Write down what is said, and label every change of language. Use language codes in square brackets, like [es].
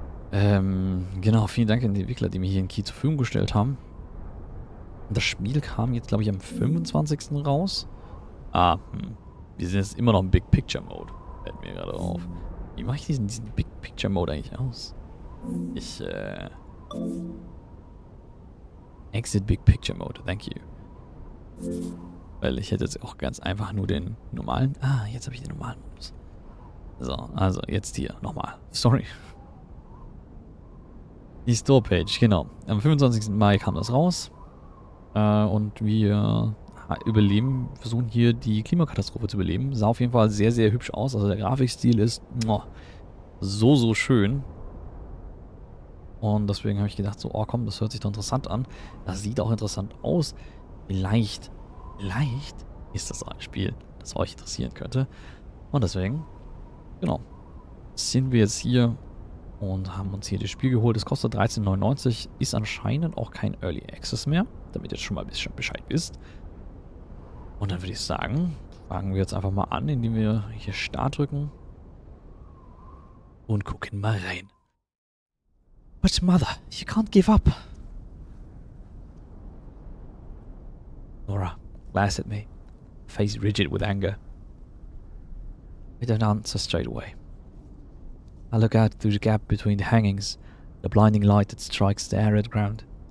[de] Genau, vielen Dank an die Entwickler, die mir hier einen Key zur Verfügung gestellt haben. Das Spiel kam jetzt, glaube ich, am 25. raus. Wir sind jetzt immer noch im Big Picture Mode. Fällt mir gerade auf. Wie mache ich diesen Big Picture Mode eigentlich aus? [en] Exit Big Picture Mode, thank you. [de] Weil ich hätte jetzt auch ganz einfach nur den normalen... jetzt habe ich den normalen Modus. So, also jetzt hier nochmal. Sorry. Die Store-Page, genau. Am 25. Mai kam das raus. Und wir versuchen hier die Klimakatastrophe zu überleben. Sah auf jeden Fall sehr, sehr hübsch aus. Also der Grafikstil ist so schön. Und deswegen habe ich gedacht, so, oh komm, das hört sich doch interessant an. Das sieht auch interessant aus. Vielleicht ist das ein Spiel, das euch interessieren könnte. Und deswegen, genau, sind wir jetzt hier und haben uns hier das Spiel geholt. Es kostet 13,99, ist anscheinend auch kein Early Access mehr, damit ihr schon mal ein bisschen Bescheid wisst. Und dann würde ich sagen, fangen wir jetzt einfach mal an, indem wir hier Start drücken und gucken mal rein. [en] But mother, you can't give up. Nora glares at me, face rigid with anger. I don't answer straight away. I look out through the gap between the hangings, the blinding light that strikes the arid ground.